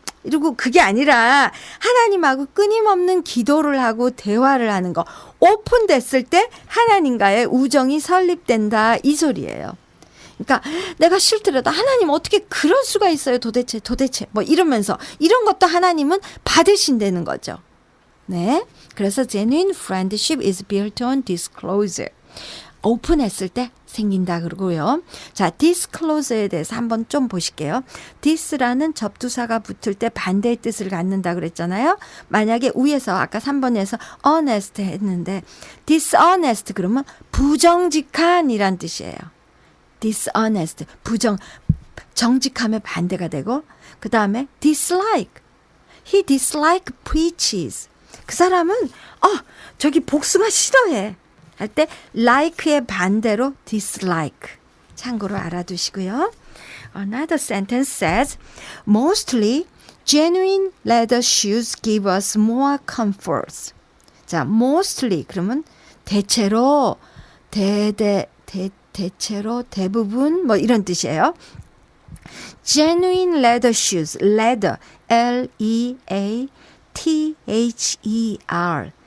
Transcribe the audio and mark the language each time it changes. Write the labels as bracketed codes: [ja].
[ko] 이러고 그게 아니라 하나님하고 끊임없는 기도를 하고 대화를 하는 거. 오픈됐을 때 하나님과의 우정이 설립된다 이 소리예요. 그러니까 내가 싫더라도 하나님 어떻게 그럴 수가 있어요 도대체 뭐 이러면서 이런 것도 하나님은 받으신다는 거죠. 네, 그래서 [en] genuine friendship is built on disclosure. [ko] 오픈했을 때 생긴다 그러고요. 자, [en] disclosure에 [ko] 대해서 한번 좀 보실게요. this라는 접두사가 붙을 때 반대의 뜻을 갖는다 그랬잖아요. 만약에 위에서 아까 3번에서 honest 했는데 dishonest 그러면 부정직한이란 뜻이에요. dishonest, 정직함의 반대가 되고 그 다음에 dislike, [en] he dislike peaches. [ko] 그 사람은 저기 복숭아 싫어해 할 때 like의 반대로 dislike. 참고로 알아두시고요. [en] Another sentence says, mostly genuine leather shoes give us more comforts. [ko] 자, mostly 그러면 대체로 대체로 대부분 뭐 이런 뜻이에요. [en] Genuine leather shoes, leather, L-E-A-T-H-E-R.